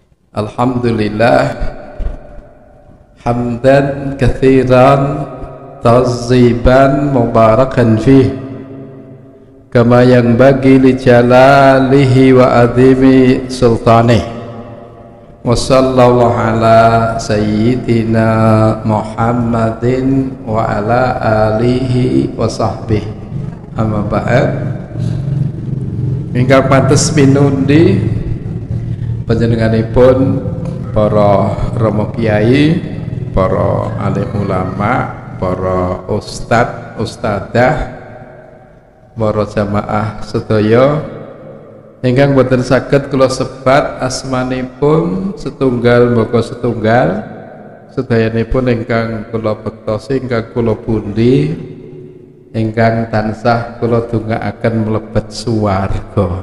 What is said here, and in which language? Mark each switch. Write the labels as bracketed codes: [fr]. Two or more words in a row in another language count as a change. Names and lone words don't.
[ar] الحمد لله حمدا كثيرا طيبا مباركا فيه كما ينبغي لجلاله وعظيم سلطانه وصلى الله على سيدنا محمد وعلى آله وصحبه أما بعد. [jv] Ingkang pantes pinundi panjenenganipun para rama kiai, para alim ulama, para ustad, ustadzah, para jamaah sedaya ingkang boten saged kula sebat asmanipun setunggal mbaka setunggal, sedayanipun ingkang kula bektosi, ingkang kula pundi, ingkang tansah kula dongaaken mlebet swarga.